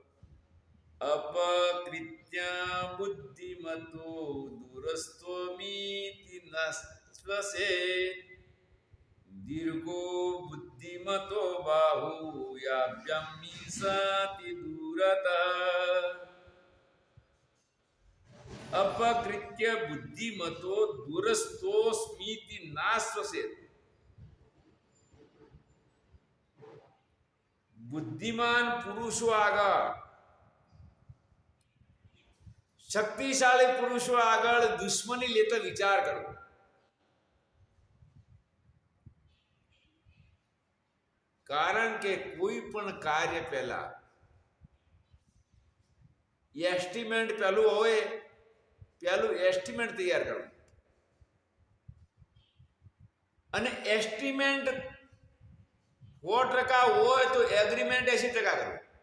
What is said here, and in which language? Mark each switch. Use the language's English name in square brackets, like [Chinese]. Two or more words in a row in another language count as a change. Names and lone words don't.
[Sanskrit] अपकृत्य बुद्धिमतो दूरस्थोमीति नश्वसे दीर्घो बुद्धिमतो बाहुयाभ्यमीसाति दूरतः। अपकृत्य बुद्धिमतो दूरस्थोस्मीति नाश्वसेत। [Gujarati] બુદ્ધિમાન પુરુષો આગળ, શક્તિશાળી પુરુષો આગળ દુશ્મની લેતો વિચાર કરો. કારણ કે કોઈ પણ કાર્ય પહેલા એસ્ટિમેટ પહેલું હોય, પહેલું એસ્ટિમેટ તૈયાર કરવું, અને એસ્ટિમેટ 100% હોય તો એગ્રીમેન્ટ 80% કરવું.